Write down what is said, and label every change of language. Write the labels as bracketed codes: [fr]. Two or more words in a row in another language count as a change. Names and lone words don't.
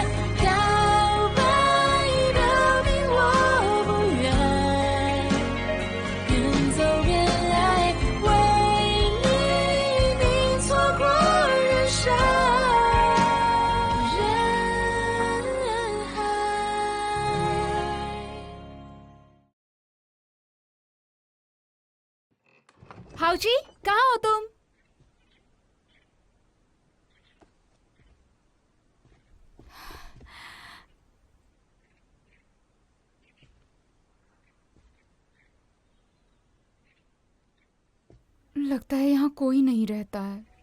[zh] 告白表明我不愿边走边爱，为你你错过人生人海。 [hi] हाउ जी, कहाँ हो तुम? लगता है यहाँ कोई नहीं रहता है।